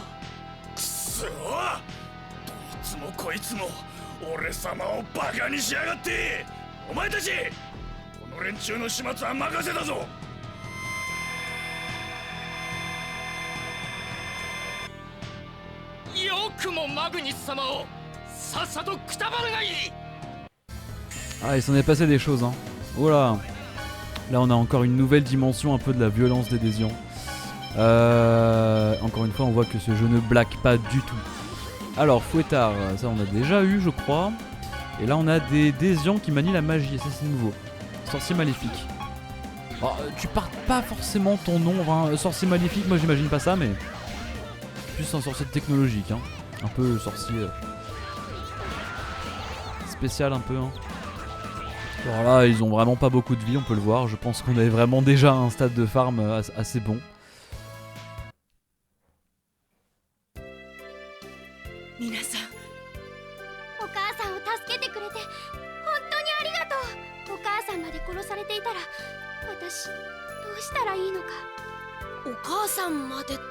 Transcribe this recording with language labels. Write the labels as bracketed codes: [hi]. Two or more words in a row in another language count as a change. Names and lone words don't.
[ja] くそー、どいつもこいつも俺様をバカにしやがって。お前たちこの連中の始末は任せたぞ。よくもマグニス様をさっさとくたばるがいい。 [fr] Ah, il s'en est passé des choses, hein. Oh là. Là, on a encore une nouvelle dimension un peu de la violence des désians. Encore une fois, on voit que ce jeu ne blague pas du tout. Alors, fouettard, ça on a déjà eu, je crois. Et là, on a des désians qui manient la magie, et ça c'est nouveau. Sorcier maléfique. Alors, tu parles pas forcément ton nom, hein. Sorcier maléfique, moi j'imagine pas ça, mais plus un sorcier technologique, hein. Un peu sorcier spécial un peu, hein. Alors là, ils ont vraiment pas beaucoup de vie, on peut le voir. Je pense qu'on est vraiment déjà à un stade de farm assez bon. [ja] Minasan, お母さんを助けてくれて本当にありがとう。お母さんまで殺されていたら私どうしたらいいのか。お母さんまでって。